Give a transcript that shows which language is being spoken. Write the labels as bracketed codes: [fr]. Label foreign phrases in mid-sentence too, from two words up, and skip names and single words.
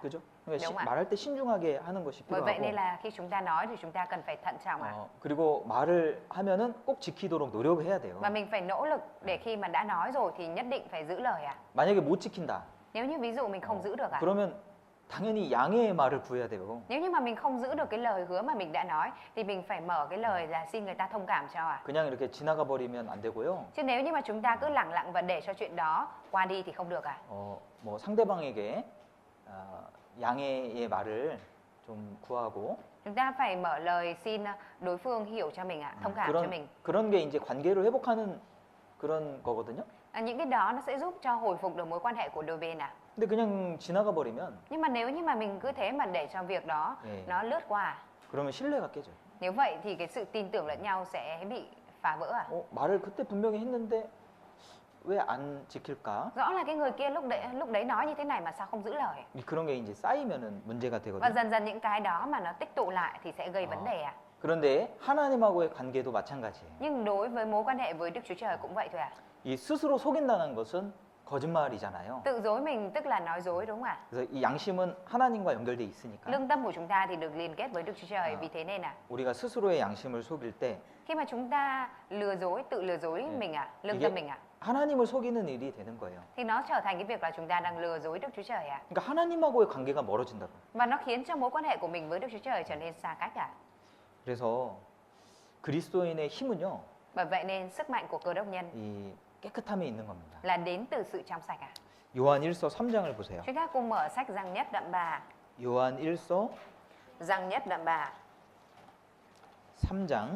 [ko] 그죠? 그러니까 [vi] đúng ạ. [ko] 말할 때 신중하게 하는 것이 [vi] Bởi vậy nên [ko] 필요하고 [vi] là khi chúng ta nói thì chúng ta cần phải thận trọng ạ. [ko] 그리고 말을 하면은 꼭 지키도록 노력을 해야 돼요. [vi] Và mình phải nỗ lực để khi mà đã nói rồi thì nhất định phải giữ lời ạ. [ko] 만약에 못 지킨다. [vi] Nếu như ví dụ mình không giữ được ạ. [ko] 그러면 당연히 양해의 말을 구해야 돼요. [vi] Nếu như mà mình không giữ được cái lời hứa mà mình đã nói thì mình phải mở cái lời là xin người ta thông cảm cho ạ. [ko] 그냥 이렇게 지나가 버리면 안 되고요. [vi] Chứ nếu như mà chúng ta cứ lẳng lặng và để cho chuyện đó qua đi thì không được ạ. [ko] 뭐 상대방에게 양해의 말을 좀 구하고 [vi] Chúng ta phải mở lời xin đối phương hiểu cho mình ạ, thông cảm cho mình. [ko] 그런 게 이제 관계를 회복하는 그런 거거든요. [vi] Những cái đó nó sẽ giúp cho hồi phục được mối quan hệ của đôi bên ạ. [ko] 근데 그냥 지나가 버리면 [vi] Nhưng mà nếu như mà mình cứ thế mà để cho việc đó nó lướt qua, [ko] 그러면 신뢰가 깨져요. [vi] nếu vậy thì cái sự tin tưởng lẫn nhau sẽ bị phá vỡ ạ. [ko] 말을 그때 분명히 했는데 왜 안 지킬까? [vi] Rõ là cái người kia lúc đấy nói như thế này mà sao không giữ lời. [ko] 그런 게 이제 쌓이면은 문제가 [vi] Và [ko] 되거든요. [vi] dần dần những cái đó mà nó tích tụ lại thì sẽ gây vấn đề ạ. [ko] 그런데 하나님하고의 관계도 마찬가지예요. [vi] Nhưng đối với mối quan hệ với Đức Chúa Trời cũng vậy thôi ạ. [ko] 이 스스로 속인다는 것은 거짓말이잖아요. [vi] Tự dối mình tức là nói dối đúng không ạ? [ko] 그래서 이 양심은 하나님과 연결돼 있으니까 [vi] Lương tâm của chúng ta thì được liên kết với Đức Chúa Trời, vì thế nên [ko] 우리가 스스로의 양심을 속일 때 [vi] khi mà chúng ta tự lừa dối mình ạ, lương [ko] 이게 [vi] tâm mình ạ, [ko] 하나님을 속이는 일이 되는 거예요. [vi] thì nó trở thành cái việc là chúng ta đang lừa dối Đức Chúa Trời ạ. [ko] 그러니까 하나님하고의 관계가 멀어진다고. [vi] Và nó khiến cho mối quan hệ của mình với Đức Chúa Trời trở nên xa cách ạ. [ko] 그래서 그리스도인의 힘은요, [vi] Bởi vậy nên sức mạnh của Cơ Đốc nhân [ko] 이 깨끗함에 있는 겁니다. [vi] là đến từ sự trong sạch ạ. [ko] 요한 1서 3장을 보세요. [vi] Chúng ta cùng mở sách Giăng nhất đoạn 3. [ko] 요한 1서 [vi] Giăng nhất đoạn 3. [ko] 3장